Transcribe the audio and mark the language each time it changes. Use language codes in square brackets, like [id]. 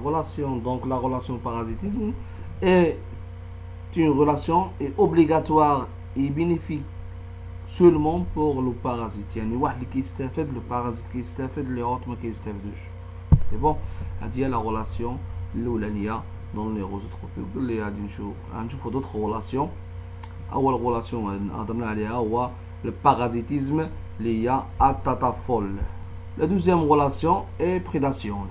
[fr] relation, donc la relation parasitisme, est une relation est obligatoire et bénéfique seulement pour le parasite. [ar] يعني واحد اللي كيستافد le parasite كيستافد اللي autres ما كيستافدوش. [fr] Et bon, [ar] هذه هي [fr] la relation [ar] الأولانية [fr] dans les روزوتروفي. [ar] اللي غادي نشوفوا [fr] d'autres relations. [ar] أول relation هضرنا عليها هو le parasitisme اللي هي التطفل. [fr] La deuxième relation est prédation.